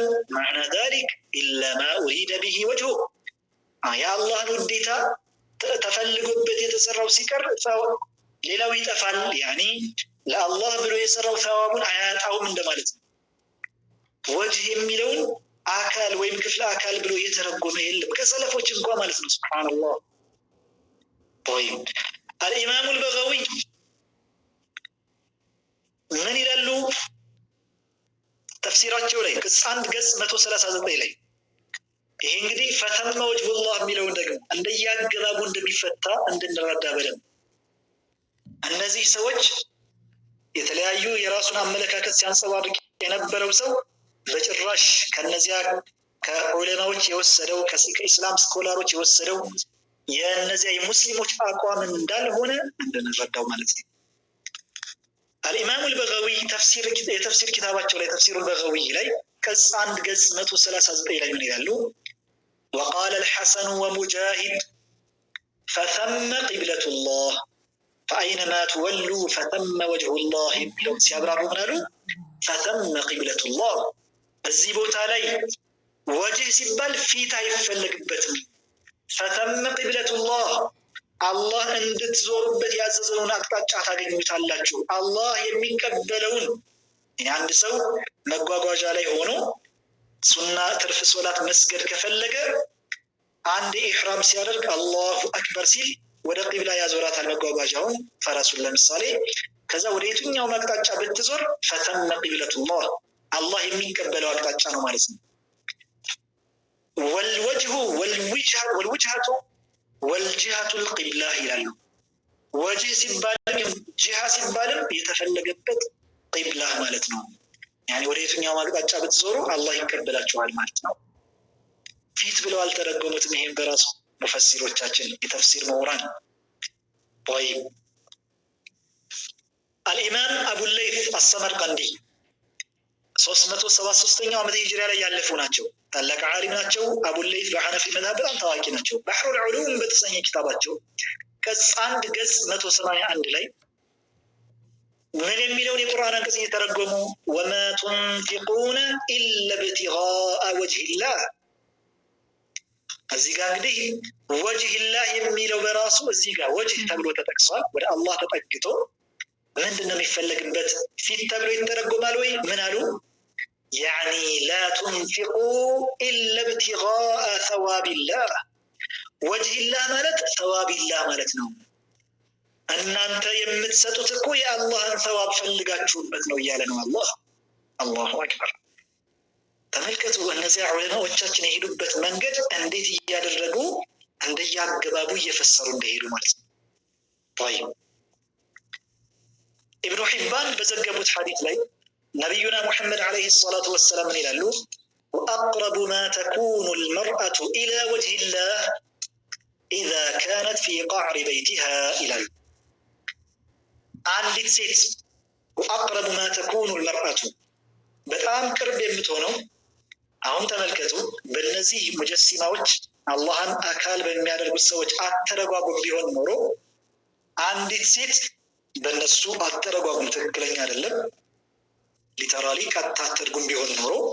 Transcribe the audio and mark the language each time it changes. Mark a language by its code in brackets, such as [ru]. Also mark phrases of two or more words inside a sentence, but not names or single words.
[ar] معنى ذلك إلا ما أريد به وجهه [am] የአላህን ውዴታ ተፈልጎበት የተሰራው ሲቀር ሌላው ይጠፋል። ያኒ ለአላህ ብሎ የሰራው ሰዋቡን አያጣውም እንደማለት ነው። ወጅህ የሚለውን አካል ወይም ክፍለ አካል ብሎ የተረጎመ የለም ከሰለፎች እንኳ ማለት ነው። ሱብሃንአላህ [ar] طيب الإمام البغوي [am] ምን ይላሉ ተፍሲራቸው ላይ ቅጽ 1 ገጽ 139 ላይ ይሄ እንግዲህ [ar] فثم وجه الله [am] የሚለውን ደግሞ እንደያገባቡ እንደሚፈታ እንድንረዳ በደንብ እነዚህ ሰዎች የተለያዩ የራሱን አመለካከት ሲያንጸባርቅ የነበረው ሰው በጭራሽ ከነዚያ ከዑለማዎች የወሰደው ከኢስላም ስኮላሮች የወሰደው የነዚያ የሙስሊሞች አቋም እንዳልሆነ እንድንረዳው ማለት ነው። [ar] الإمام البغوي تفسير كتاباته [am] ላይ [ar] تفسير البغوي [am] ላይ ቅጽ 1 ገጽ 139 ላይ ምን ይላሉ? [ar] وقال الحسن ومجاهد فثم قبلة الله فأينما تولوا فثم وجه الله [am] ብለው ሲያብራሩ ምን አሉ? [ar] فثم قبلة الله [am] እዚህ ቦታ ላይ ወጅህ ሲባል ፊት አይፈለግበትም። [ar] فثم قبلة الله [am] አላህ እንድትዞሩበት ያዘዘውን አቅጣጫ ታገኙታላችሁ። አላህ የሚቀበለውን አንድ ሰው መጓጓዣ ላይ ሆኖ ሱና ትርፍ ሶላት መስገድ ከፈለገ አንድ ኢህራም ሲያደርግ [ar] الله أكبر [am] ሲል ወደ ቂብላ ያዞራታል መጓጓዣውን ፈረሱን ለምሳሌ። ከዛ ወደ የትኛው አቅጣጫ ብትዞር [ar] فثم قبلة الله [am] አላህ የሚቀበለው አቅጣጫ ነው ማለት ነው። [ar] والوجه والوجهة والجهة القبلة [am] ይላሉ። ወጅህ ሲባልም ጂሃ ሲባልም የተፈለገበት ቂብላ ማለት ነው። ያኒ ወደ የትኛው አቅጣጫ ብትዞሩ አላህ ይቀበላችኋል ማለት ነው። ፊት ብለው አልተረጎሙትም። ይሄን በራሱ ሙፈሲሮቻችን የተፍሲር ምሁራን طيب [ar] الإمام أبو الليث السمرقندي [am] 373ኛው ዓመተ ሂጅራ ላይ ያለፉ ናቸው። ታላቅ ዓሊም ናቸው። አቡ ለይት በሐነፊ መዝሀብ በጣም ታዋቂ ናቸው። ባህሩል ዑሉም በተሰኘ ኪታባቸው ቅጽ 1 ገጽ 181 ላይ ምን የሚለውን የቁርአን አንቀጽ እየተረጎሙ [ar] وما تنفقون إلا ابتغاء وجه الله [am] እዚህ ጋር እንግዲህ ወጅሂላህ የሚለው በራሱ እዚህ ጋር ወጅህ ተብሎ ተጠቅሷል። ወደ አላህ ተጠግቶ ምንድነው የሚፈለግበት ፊት ተብሎ ይተረጎማል ወይ? ምን አሉ? [ar] يعني لا تنفقوا إلا ابتغاء ثواب الله وجه الله [am] ማለት [ar] ثواب الله [am] ማለት ነው። እናንተ የምትሰጡት እኮ የአላህን ثواب ፈልጋችሁበት ነው እያለ ነው አላህ። [ar] الله أكبر። [am] ተመልከቱ እነዚያ ዑለማዎቻችን የሄዱበት መንገድ እንዴት እያደረጉ እንደያገባቡ እየፈሰሩ እንደሄዱ ማለት ነው። طيب ኢብኑ ሒባን በዘገቡት ሐዲስ ላይ [ar] نبينا محمد عليه الصلاة والسلام ይላሉ وأقرب ما تكون المرأة إلى وجه الله إذا كانت في قعر بيتها ይላሉ። [am] አንዲት ሴት [ar] وأقرب ما تكون المرأة [am] በጣም ቅርብ የምትሆነው አሁን ተመልከቱ በእነዚህ ሙጀሲማዎች አላህን አካል በሚያደርጉት ሰዎች አተረጓጉም ቢሆን ኖሮ አንዲት ሴት በእነሱ አተረጓጉም ትክክለኛ አይደለም ሊተራሊ ካታተርጉም ቢሆን ኖሮ